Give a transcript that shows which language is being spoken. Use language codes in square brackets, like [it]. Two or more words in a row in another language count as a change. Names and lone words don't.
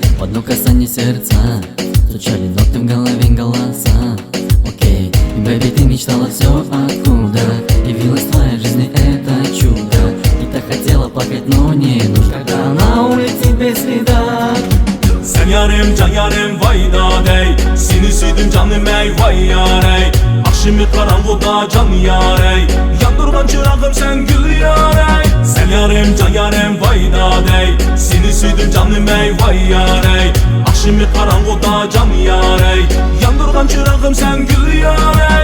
[ru] В одно касание сердца стучали ноты в голове голоса. Окей, и, бэби, ты мечтала все, откуда явилась в твоей жизни это чудо. И так хотела плакать, но не нужно, когда она улетит без следа. [crh] Sen yarim can yarim vay nadey, seni süydüm canım ey vay yarey. Akşamı karanlıkta can yarey, yandırgan çırağım sen gül yarey. Sen yarim can yarim vay nadey, seni süydüm canım ey vay yarey. Akşamı karanlıkta can yarey, yandırgan çırağım sen gül yarey.